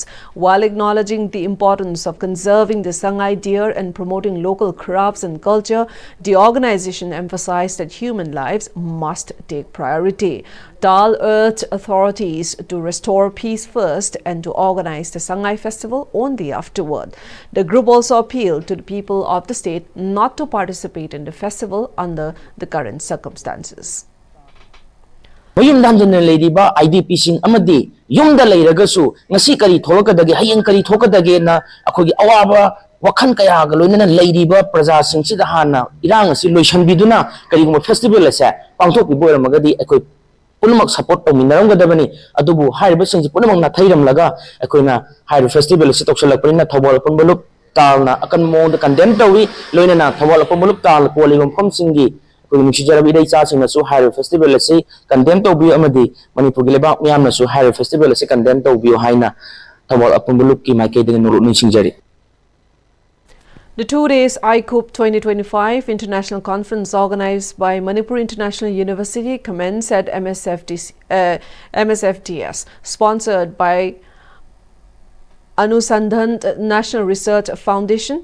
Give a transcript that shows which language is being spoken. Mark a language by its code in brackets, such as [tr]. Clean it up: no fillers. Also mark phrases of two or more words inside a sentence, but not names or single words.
[en] While acknowledging the importance of conserving the Sangai deer and promoting local crafts and culture, the organization emphasized that human lives must take priority. Tal urged authorities to restore peace first and to organize the Sangai festival only afterward. The group also appealed to the people of the state not to participate in the festival under the current circumstances. [mni] Mayumdamdana leiriba IDP sing amadi yumda leiragasu ngasi kari thokadage hayeng kari thokadage na akhogi awaba wakhan kaya ga loinana leiriba praja sing sida hana irang asi loisanbiduna kari mo festival asa pangthok biboira magadi akoi punamak support tawminaramgadabani adubu haiba singji punamak na thairamlaga akoina hairu festival si toksalakpani Thobal Apunbaluk talna akan mo [en] the condemn [mni] tawi loinana Thobal Apunbaluk tal kolibam komsingi Mishijarabi [en] day charging [mni] na su hairu festival asi condemn tawbi amadi Manipur gileba miyamna su hairu festival asi condemn tawbi haina Thobal Apunbaluk ki maike de nuru nishingjari. [en] The 2 days ICOOP 2025 International Conference organized by Manipur International University commenced at MSFTS, sponsored by Anusandhan National Research Foundation.